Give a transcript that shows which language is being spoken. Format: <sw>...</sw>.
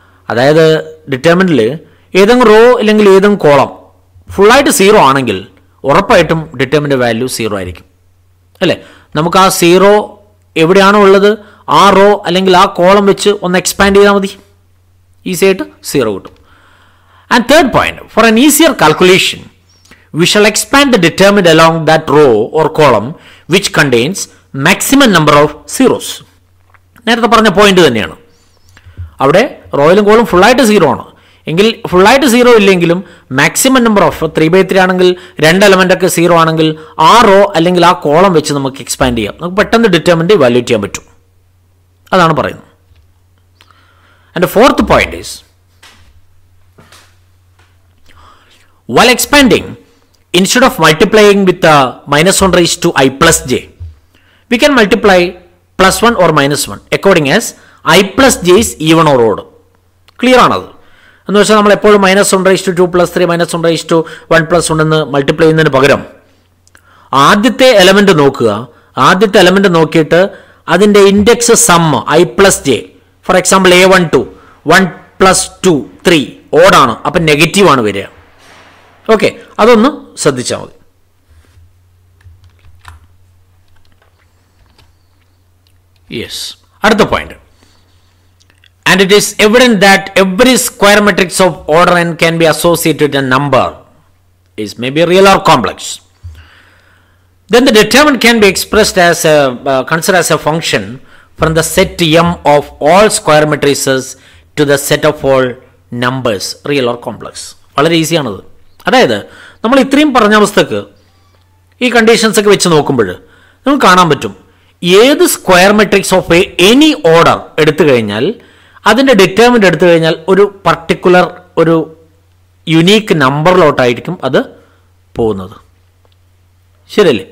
<ml>അതായത് ഡിറ്റർമിനൻറ്റിൽ ഏതെങ്കിലും റോ അല്ലെങ്കിൽ ഏതെങ്കിലും കോളം ഫുള്ളായിട്ട് 0 ആണെങ്കിൽ ഉറപ്പായിട്ടും ഡിറ്റർമിനൻറ്റ് വാല്യൂ 0 ആയിരിക്കും അല്ലേ? നമുക്ക് ആ 0 എവിടെയാണോ ഉള്ളത് ആ റോ അല്ലെങ്കിൽ ആ കോളം വെച്ച് ഒന്ന് എക്സ്പാൻഡ് ചെയ്താൽ മതി, ഈസി ആയിട്ട് 0 കിട്ടും.</ml> <en>And third point, for an easier calculation we shall expand the determinant along that row or column which contains maximum number of zeros.</en> <ml>നേരത്തെ പറഞ്ഞ പോയിന്റ് തന്നെയാണ്. അവിടെ റോയിലും കോളും ഫുള്ളായിട്ട് 0 ആണ് എങ്കിൽ ഫുള്ളായിട്ട് 0 ഇല്ലെങ്കിലും മാക്സിമം നമ്പർ ഓഫ് 3/3 ആണെങ്കിൽ 2 എലമെൻ്റൊക്കെ 0 ആണെങ്കിൽ ആ റോ അല്ലെങ്കിൽ ആ കോളം വെച്ച് നമുക്ക് എക്സ്പാൻഡ് ചെയ്യാം. നമുക്ക് പെട്ടെന്ന് ഡിറ്റർമിനൻറ്റ് വാല്യൂറ്റ് ചെയ്യാൻ പറ്റും. അതാണ് പറയുന്നത്.</ml> <en>And fourth point is, while expanding, instead of multiplying with -1 raised to I plus j, we can multiply +1 or -1 according as I plus j is even or odd.</en> <ml>Clear ആണത്? എന്ന് വെച്ചാൽ നമ്മൾ എപ്പോഴും -1 raised to 2 + 3, -1 raised to 1 + 1 എന്ന് multiply ചെയ്യുന്നതിന് പകരം ആദ്യത്തെ element നോക്കുക. ആദ്യത്തെ എലമെന്റ് നോക്കിയിട്ട് അതിൻ്റെ index some I plus j, for example A12 1 + 2 3 ഓഡാണ്, അപ്പം നെഗറ്റീവ് ആണ് വരിക. ഓക്കെ, അതൊന്ന് ശ്രദ്ധിച്ചാൽ മതി. യെസ്, അടുത്ത point.</ml> <en>And it is evident that every square matrix of order n can be associated with a number, is maybe real or complex. Then the determinant can be expressed as considered as a function from the set m of all square matrices to the set of all numbers, real or complex.</en> <ml>വളരെ ഈസിയാണത്. അതായത് നമ്മൾ ഇത്രയും പറഞ്ഞ അവസ്ഥക്ക് ഈ conditions ഒക്കെ വെച്ച് നോക്കുമ്പോൾ നമുക്ക് കാണാൻ പറ്റും ഏത് square matrix of any order എടുത്തു കഴിഞ്ഞാൽ അതിൻ്റെ ഡിറ്റർമിനൻ്റ് എടുത്തു കഴിഞ്ഞാൽ ഒരു പർട്ടിക്കുലർ ഒരു യുണീക്ക് നമ്പറിലോട്ടായിരിക്കും അത് പോകുന്നത്. ശരിയല്ലേ?</ml>